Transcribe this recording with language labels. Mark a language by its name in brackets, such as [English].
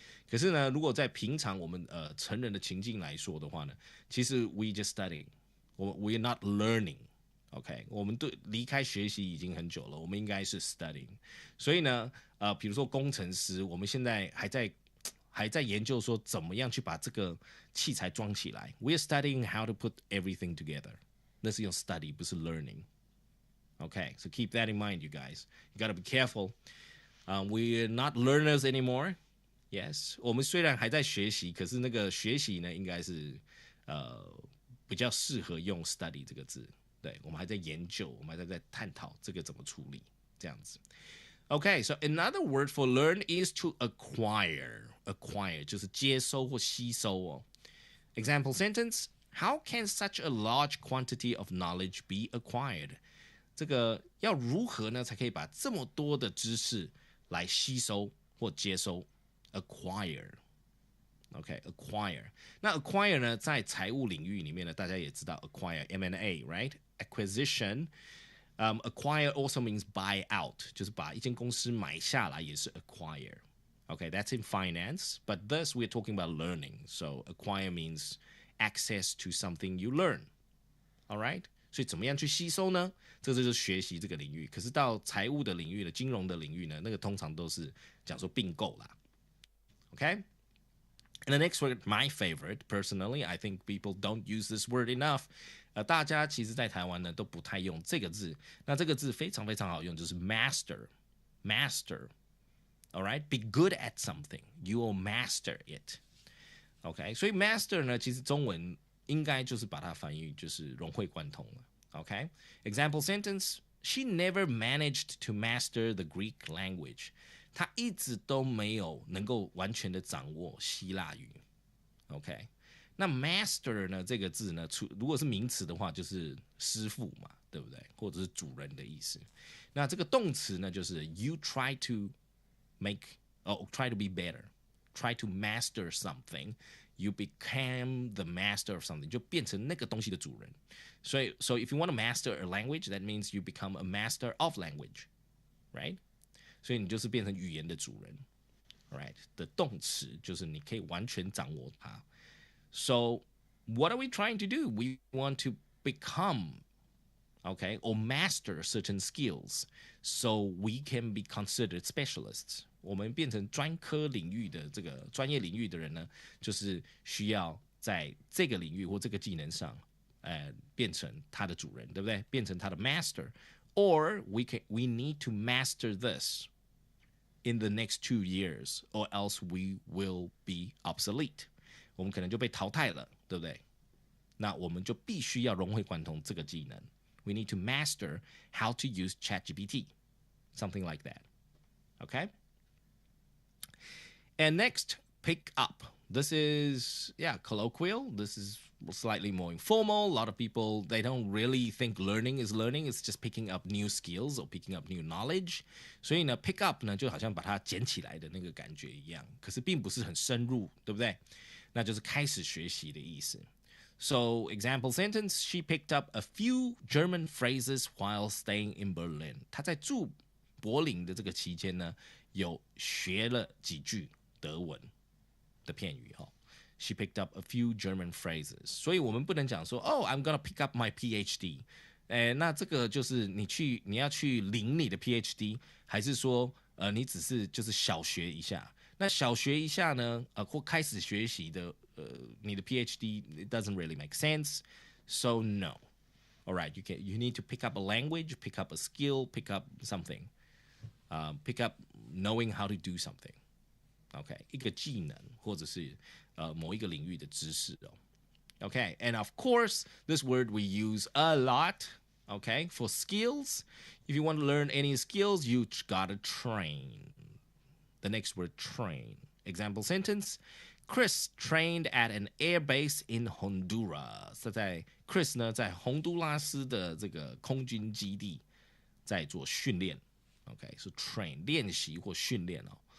[Chinese] 可是呢，如果在平常我们成人的情境来说的话呢，其实 [English] we just studying， we're not learning。 [Chinese] OK， 我们离开学习已经很久了，我们应该是 studying。所以呢，比如说工程师，我们现在还在研究说怎么样去把这个器材装起来。 [English] We're studying how to put everything together。 [Chinese] 那是用 study， 不是 learning。 [English] Okay, so keep that in mind, you guys. You gotta be careful. We're not learners anymore. [Chinese] Yes， 我们虽然还在学习，可是那个学习呢，应该是比较适合用 study 这个字。对，我们还在研究，我们还在探讨这个怎么处理，这样子。 [English] Okay, so another word for learn is to acquire. [Chinese] Acquire 就是接收或吸收哦。 [English] Example sentence: How can such a large quantity of knowledge be acquired? [Chinese] 这个要如何呢，才可以把这么多的知识来吸收或接收 ？Acquire。OK, acquire. 那 acquire 呢，在财务领域里面呢，大家也知道 acquire, M&A, [English] right? Acquisition. Acquire also means buy out, [Chinese] 就是把一间公司买下来也是 [English] acquire. Okay, that's in finance, but thus we're talking about learning. So acquire means access to something you learn. All right? [Chinese] 所以怎么样去吸收呢？这就是学习这个领域。可是到财务的领域的金融的领域呢，那个通常都是讲说并购啦。 [English] Okay? And the next word, my favorite, personally, I think people don't use this word enough. [Chinese] 大家其实在台湾呢都不太用这个字。那这个字非常非常好用，就是 master. [English] Master. All right? Be good at something. You will master it. OK? [Chinese] 所以 master 呢，其实中文应该就是把它翻译就是融会贯通了。 [English] OK? Example sentence: She never managed to master the Greek language. [Chinese] 他一直都没有能够完全的掌握希腊语 ，OK？那 master 呢这个字呢，如果是名词的话，就是师傅嘛，对不对？或者是主人的意思。那这个动词呢，就是 [English] you try to try to be better, try to master something, you became the master of something， [Chinese] 就变成那个东西的主人。所以 [English] so if you want to master a language, that means you become a master of language, right？ [Chinese] 所以你就是变成语言的主人 ， [English] right？ [Chinese] 的动词就是你可以完全掌握它。 [English] So what are we trying to do? We want to become, okay, or master certain skills, so we can be considered specialists. [Chinese] 我们变成专科领域的这个专业领域的人呢，就是需要在这个领域或这个技能上，变成他的主人，对不对？变成他的 [English] master。Or we need to master this in the next 2 years, or else we will be obsolete. [Chinese] 我们可能就被淘汰了，对不对？那我们就必须要融会贯通这个技能。 [English] We need to master how to use ChatGPT, something like that. Okay? And next, pick up. This is, colloquial. This is slightly more informal. A lot of people, they don't really think learning is learning. It's just picking up new skills or picking up new knowledge. [Chinese] 所以呢 pick up 呢就好像把它捡起来的那个感觉一样，可是并不是很深入，对不对？那就是开始学习的意思。 [English] So, example sentence: She picked up a few German phrases while staying in Berlin. [Chinese] 她在住柏林的这个期间呢，有学了几句德文的片语哈。 [English] She picked up a few German phrases. [Chinese] 所以我们不能讲说 [English] I'm gonna pick up my PhD. [Chinese] 那这个就是你要去领你的 PhD， 还是说你只是就是小学一下？那小学一下呢，或开始学习的你的 [English] PhD it doesn't really make sense. So no. All right, you need to pick up a language, pick up a skill, pick up something, pick up knowing how to do something. [Chinese] Okay, 一个技能或者是某一个领域的知识哦。 [English] Okay, and of course, this word we use a lot. Okay, for skills, if you want to learn any skills, you gotta train. The next word, train. Example sentence: Chris trained at an air base in Honduras. [Chinese] 在 Chris 呢，在洪都拉斯的这个空军基地在做训练。 Okay, so train 练习或训练哦。